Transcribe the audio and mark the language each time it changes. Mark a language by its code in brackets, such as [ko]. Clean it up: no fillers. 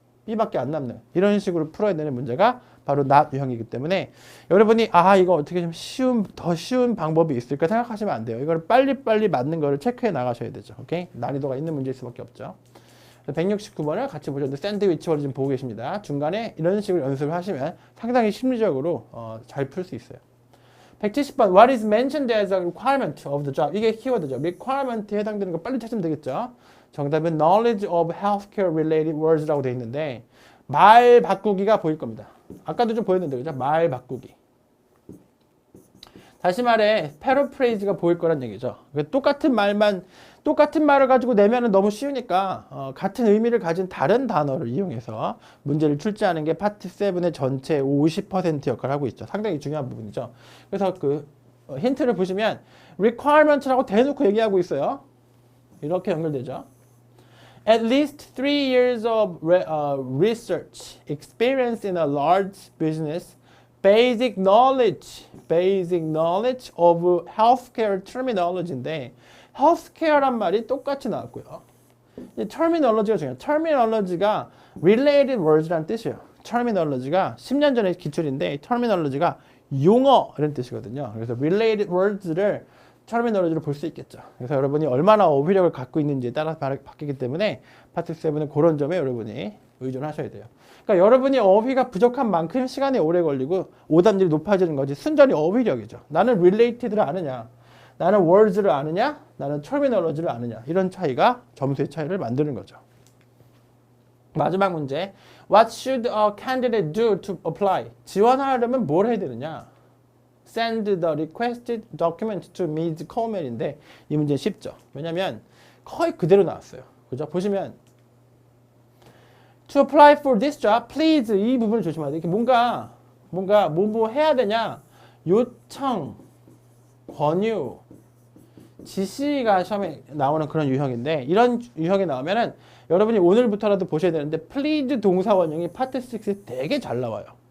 [ko] B밖에 안 남는 이런 식으로 풀어야 되는 문제가 바로 not 유형이기 때문에 여러분이 이거 어떻게 좀 더 쉬운 방법이 있을까 생각하시면 안 돼요. 이걸 빨리빨리 맞는 거를 체크해 나가셔야 되죠. 오케이? 난이도가 있는 문제일 수밖에 없죠. 169번을 같이 보셨는데 샌드위치를 지금 보고 계십니다. 중간에 이런 식으로 연습을 하시면 상당히 심리적으로 잘 풀 수 있어요. [en] 170번 What is mentioned as a requirement of the job? [ko] 이게 키워드죠. requirement에 해당되는 거 빨리 찾으면 되겠죠. 정답은 [en] knowledge of healthcare related words [ko] 라고 되어 있는데 말 바꾸기가 보일 겁니다. 아까도 좀 보였는데 그죠? 말 바꾸기. 다시 말해 패러프레이즈가 보일 거란 얘기죠. 똑같은 말을 가지고 내면은 너무 쉬우니까 같은 의미를 가진 다른 단어를 이용해서 문제를 출제하는 게 파트 7의 전체 50% 역할을 하고 있죠. 상당히 중요한 부분이죠. 그래서 그 힌트를 보시면 requirement라고 대놓고 얘기하고 있어요. 이렇게 연결되죠. [en] At least 3 years of research experience in a large business, basic knowledge of healthcare terminology인데 [ko] healthcare란 말이 똑같이 나왔고요. terminology가 중요해요. terminology가 related words라는 뜻이에요. terminology가 10년 전에 기출인데 terminology가 용어 이런 뜻이거든요. 그래서 related words를 terminology로 볼 수 있겠죠. 그래서 여러분이 얼마나 어휘력을 갖고 있는지에 따라 바뀌기 때문에 파트 7은 그런 점에 여러분이 의존하셔야 돼요. 그러니까 여러분이 어휘가 부족한 만큼 시간이 오래 걸리고 오답률이 높아지는 거지 순전히 어휘력이죠. 나는 related를 아느냐, 나는 words를 아느냐, 나는 terminology를 아느냐 이런 차이가 점수의 차이를 만드는 거죠. 마지막 문제 [en] What should a candidate do to apply? [ko] 지원하려면 뭘 해야 되느냐? [en] Send the requested document to Ms. [ko] Coleman인데 이 문제는 쉽죠. 왜냐면 거의 그대로 나왔어요. 그죠? 보시면 [en] To apply for this job, please [ko] 이 부분을 조심해야 돼. 이렇게 뭔가 뭐 해야 되냐? 요청, 권유, 지시가 시험에 나오는 그런 유형인데 이런 유형이 나오면은 여러분이 오늘부터라도 보셔야 되는데 please 동사 원형이 파트 6에 되게 잘 나와요.